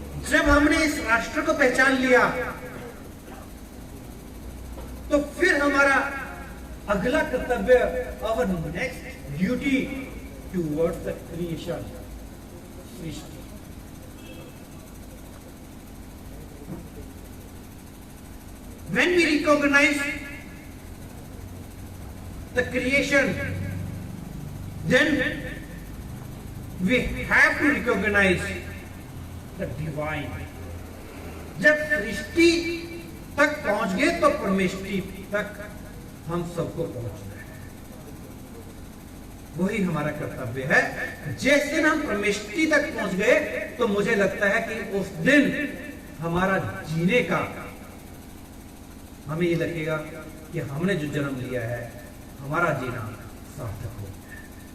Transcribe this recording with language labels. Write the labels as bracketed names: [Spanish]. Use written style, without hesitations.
[Hindi] जब हमने इस राष्ट्र को पहचान लिया, तो फिर हमारा अगला कर्तव्य, [English] our next duty towards the creation, [Hindi] Srishti. [English] When we recognize the creation, then we have to recognize the divine। [Hindi] जब सृष्टि तक पहुंच गए तो परमेष्टि तक हम सबको पहुंचना है। वही हमारा कर्तव्य है। जिस दिन हम परमेष्टि तक पहुंच गए तो मुझे लगता है कि उस दिन हमारा जीने का, हमें ये लगेगा कि हमने जो जन्म लिया है हमारा जीना सार्थक हो गया है।